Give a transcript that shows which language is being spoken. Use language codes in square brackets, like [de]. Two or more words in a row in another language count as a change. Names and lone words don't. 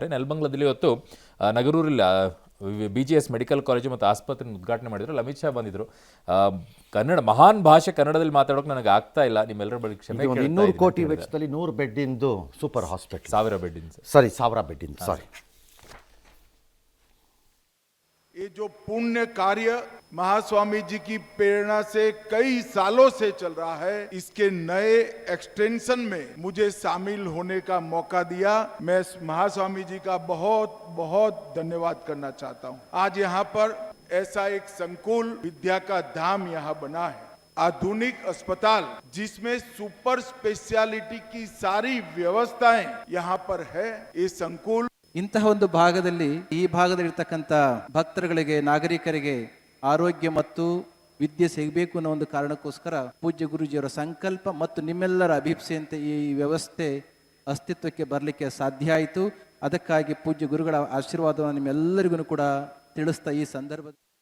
[kn] ನೆಲಮಂಗಲದಲ್ಲಿ ಇವತ್ತು ನಗರೂರಲ್ಲಿ BGS ಮೆಡಿಕಲ್ ಕಾಲೇಜು ಮತ್ತು ಆಸ್ಪತ್ರೆ ಉದ್ಘಾಟನೆ ಮಾಡಿದ್ರು. ಅಮಿತ್ ಶಾ ಬಂದಿದ್ರು. ಕನ್ನಡ ಮಹಾನ್ ಭಾಷೆ ಕನ್ನಡದಲ್ಲಿ ಮಾತಾಡೋಕೆ ನನಗೆ ಆಗ್ತಾ ಇಲ್ಲ, ನಿಮ್ಮೆಲ್ಲರ ಬಳಿ ಕ್ಷಮೆ. 200 ಕೋಟಿ ವೆಚ್ಚದಲ್ಲಿ 100 ಬೆಡ್ ಇಂದು [en] super hospital. [kn] 1000 ಬೆಡ್ ಇಂದು, ಸರಿ 1000 ಬೆಡ್ ಇಂದು, ಸಾರಿ. [hi] ये जो पुण्य कार्य महास्वामी जी की प्रेरणा से कई सालों से चल रहा है, इसके नए एक्सटेंशन में मुझे शामिल होने का मौका दिया। मैं महास्वामी जी का बहुत बहुत धन्यवाद करना चाहता हूँ। आज यहाँ पर ऐसा एक संकुल विद्या का धाम यहाँ बना है, आधुनिक अस्पताल जिसमें [en] super speciality [hi] की सारी व्यवस्थाएं यहाँ पर है। ये संकुल [kn] ಇಂತಹ ಒಂದು ಭಾಗದಲ್ಲಿ, ಈ ಭಾಗದಲ್ಲಿರ್ತಕ್ಕಂಥ ಭಕ್ತರುಗಳಿಗೆ, ನಾಗರಿಕರಿಗೆ ಆರೋಗ್ಯ ಮತ್ತು ವಿದ್ಯೆ ಸಿಗಬೇಕು ಅನ್ನೋ ಒಂದು ಕಾರಣಕ್ಕೋಸ್ಕರ ಪೂಜ್ಯ ಗುರೂಜಿಯವರ ಸಂಕಲ್ಪ ಮತ್ತು ನಿಮ್ಮೆಲ್ಲರ ಅಭಿಪ್ಸೆಯಂತೆ ಈ ವ್ಯವಸ್ಥೆ ಅಸ್ತಿತ್ವಕ್ಕೆ ಬರಲಿಕ್ಕೆ ಸಾಧ್ಯ ಆಯಿತು. ಅದಕ್ಕಾಗಿ ಪೂಜ್ಯ ಗುರುಗಳ ಆಶೀರ್ವಾದವನ್ನು ನಿಮ್ಮೆಲ್ಲರಿಗೂ ಕೂಡ ತಿಳಿಸ್ತಾ ಈ ಸಂದರ್ಭದಲ್ಲಿ